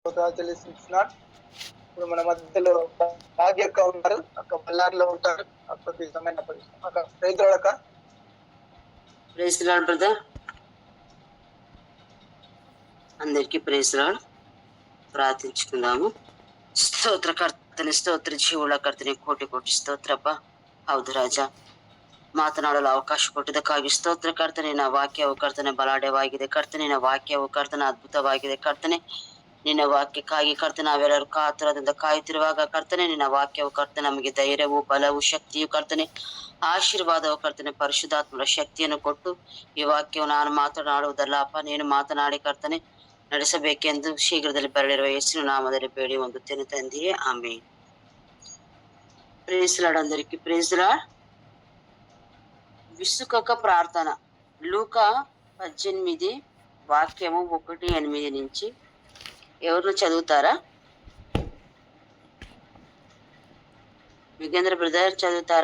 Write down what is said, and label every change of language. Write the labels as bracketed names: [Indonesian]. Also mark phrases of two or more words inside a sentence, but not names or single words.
[Telugu] చెల్లిస్తున్నాను. ఇప్పుడు మన మధ్యలో భాగ్య అక్క ఉన్నారు. అక్క బళ్ళారిలో ఉంటారు. అక్కకి సమయం అక్క రైతులక్క [English] Praise Lord brother. [Telugu] అందరికీ [English] praise Lord. [Telugu] ప్రార్థించుకుందాము. [Kannada] ಸ್ತೋತ್ರಕರ್ತನೆ ಸ್ತೋತ್ರ ಜೀವುಳಕರ್ತನೆ ಕೋಟಿ ಕೋಟಿ ಸ್ತೋತ್ರಪ್ಪ. ಹೌದು ರಾಜ, ಮಾತನಾಡಲು ಅವಕಾಶ ಕೊಟ್ಟಿದ್ದಕ್ಕಾಗಿ ಸ್ತೋತ್ರ ಕರ್ತನೆ. ನಿನ್ನ ವಾಕ್ಯವು ಕರ್ತನೆ ಬಲಾಢ್ಯವಾಗಿದೆ ಕರ್ತನೆ. ನಿನ್ನ ವಾಕ್ಯವು ಕರ್ತನೆ ಅದ್ಭುತವಾಗಿದೆ ಕರ್ತನೆ. ನಿನ್ನ ವಾಕ್ಯಕ್ಕಾಗಿ ಕರ್ತನೆ ನಾವೆಲ್ಲರೂ ಕಾತುರದಿಂದ ಕಾಯುತ್ತಿರುವಾಗ ಕರ್ತನೆ ನಿನ್ನ ವಾಕ್ಯವು ಕರ್ತನೆ ನಮಗೆ ಧೈರ್ಯವು ಬಲವು ಶಕ್ತಿಯು ಕರ್ತನೆ ಆಶೀರ್ವಾದವು ಕರ್ತನೆ ಪರಿಶುದ್ಧಾತ್ಮರ ಶಕ್ತಿಯನ್ನು ಕೊಟ್ಟು ಈ ವಾಕ್ಯವು ನಾನು ಮಾತನಾಡುವುದಲ್ಲ ಅಪ್ಪ, ನೀನು ಮಾತನಾಡಿ ಕರ್ತನೆ ನಡೆಸಬೇಕೆಂದು ಶೀಘ್ರದಲ್ಲಿ ಬರಲಿರುವ ಯೇಸುವಿನ ನಾಮದಲ್ಲಿ ಬೇಡಿ ಹೊಂದುತ್ತೇನೆ ತಂದೆಯೇ, ಆಮೆನ್. [English] Praise Lord. [Telugu] అందరికీ [English] praise Lord. [Telugu] విసుకక ప్రార్థన. లూకా 18 వాక్యము 1-8 నుంచి ఎవరు చదువుతారా? యుగేంద్ర బ్రదర్ చదువుతారా?